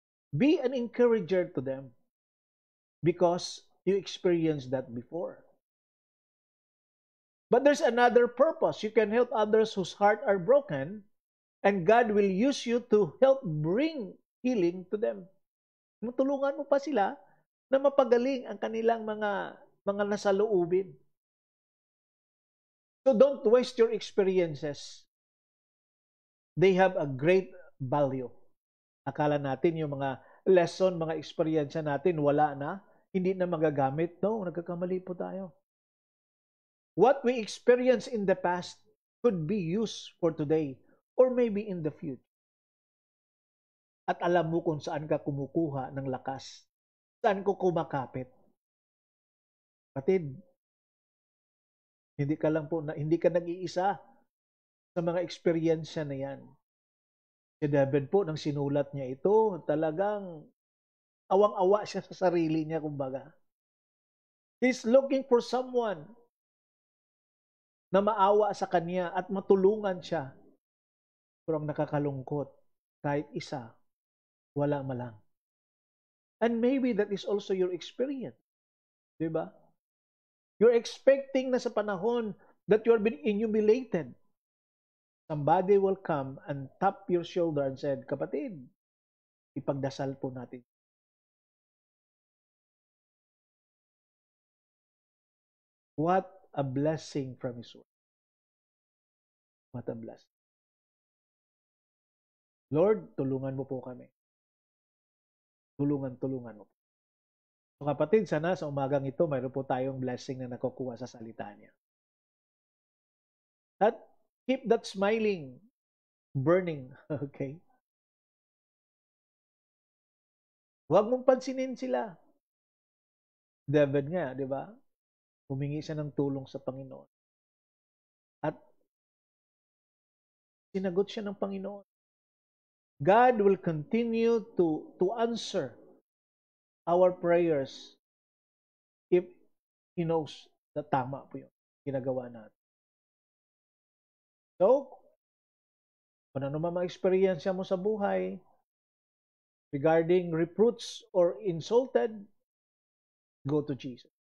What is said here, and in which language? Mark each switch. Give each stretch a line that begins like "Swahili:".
English: Be an encourager to them because you experienced that before. But there's another purpose. You can help others whose heart are broken, and God will use you to help bring healing to them.
Filipino: Matulungan mo pa sila na mapagaling ang kanilang mga nasaloobin.
English: So don't waste your experiences. They have a great value.
Filipino: Akala natin yung mga lesson, mga experience natin, wala na, hindi na magagamit. No, nagkakamali po tayo.
English: What we experience in the past could be used for today or maybe in the future.
Filipino: At alam mo kung saan ka kumukuha ng lakas. Saan ko kumakapit. Kapatid, hindi ka nag-iisa sa mga experience na yan. Si David po, nang sinulat niya ito, talagang awang-awa siya sa sarili niya, kumbaga.
English: He's looking for someone
Filipino: na maawa sa kanya at matulungan siya. Pero ang nakakalungkot, kahit isa, wala malang.
English: And maybe that is also your experience.
Filipino: Diba?
English: You're expecting
Filipino: na sa panahon
English: that you're being humiliated. Somebody will come and tap your shoulder and said,
Filipino: kapatid, ipagdasal po natin.
English: What a blessing from His word. What a blessing.
Filipino: Lord, tulungan mo po kami. Tulungan mo. So kapatid, sana sa umagang ito, mayroon po tayong blessing na nakukuha sa salita niya.
English: At keep that smiling, burning, okay?
Filipino: Huwag mong pansinin sila. David nga, di ba? Humingi siya ng tulong sa Panginoon. At sinagot siya ng Panginoon.
English: God will continue to answer our prayers if He knows
Filipino: na tama po yun. Ginagawa natin. So, kung ano man ma-experience mo sa buhay
English: regarding reproach or insulted, go to Jesus.